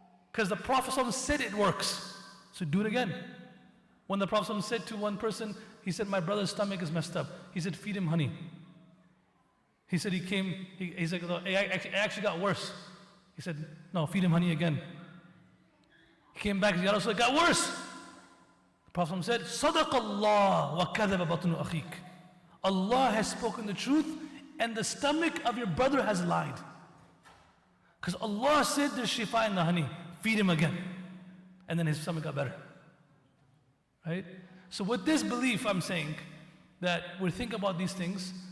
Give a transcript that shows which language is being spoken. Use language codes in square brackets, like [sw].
[en] Because the Prophet ﷺ said it works. So do it again. When the Prophet ﷺ said to one person, he said, my brother's stomach is messed up. He said, feed him honey. He said he said, it actually got worse. He said, no, feed him honey again. He came back and said, it got worse. The Prophet ﷺ said, [ar] صَدَقَ اللَّهُ وَكَذَبَ بَطْنُ أَخِيكَ. [en] Allah has spoken the truth and the stomach of your brother has lied. Because Allah said there's shifa in the honey. Feed him again. And then his stomach got better. Right? So with this belief, I'm saying that we think about these things.